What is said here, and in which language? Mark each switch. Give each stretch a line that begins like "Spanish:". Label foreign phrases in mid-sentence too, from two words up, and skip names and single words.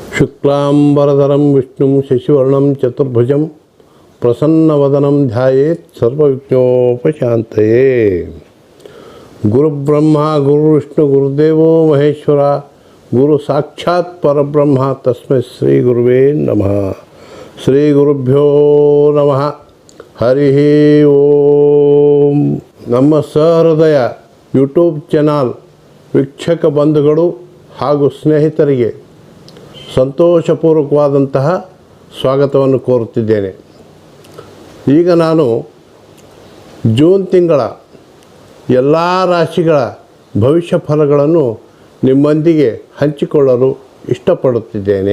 Sanskrit: ಶುಕ್ಲಾಂಬರಧರಂ ವಿಷ್ಣುಂ ಶಶಿವರ್ಣಂ ಚತುರ್ಭುಜಂ ಪ್ರಸನ್ನವದನಂ ಧ್ಯಾಯೇತ್ ಸರ್ವವಿಘ್ನೋಪಶಾಂತಯೇ. ಗುರುಬ್ರಹ್ಮ ಗುರುವಿಷ್ಣು ಗುರುದೇವೋ ಮಹೇಶ್ವರ ಗುರು ಸಾಕ್ಷಾತ್ ಪರಬ್ರಹ್ಮ ತಸ್ಮೈ ಶ್ರೀ ಗುರುವೇ ನಮಃ. ಶ್ರೀ ಗುರುಭ್ಯೋ ನಮಃ. ಹರಿ ಓಂ.
Kannada: ನಮ್ಮ ಸಹೃದಯ ಯೂಟ್ಯೂಬ್ ಚಾನಲ್ ವೀಕ್ಷಕ ಬಂಧುಗಳು ಹಾಗೂ ಸ್ನೇಹಿತರಿಗೆ ಸಂತೋಷಪೂರ್ವಕವಾದಂತಹ ಸ್ವಾಗತವನ್ನು ಕೋರುತ್ತಿದ್ದೇನೆ. ಈಗ ನಾನು ಜೂನ್ ತಿಂಗಳ ಎಲ್ಲ ರಾಶಿಗಳ ಭವಿಷ್ಯ ಫಲಗಳನ್ನು ನಿಮ್ಮೊಂದಿಗೆ ಹಂಚಿಕೊಳ್ಳಲು ಇಷ್ಟಪಡುತ್ತಿದ್ದೇನೆ.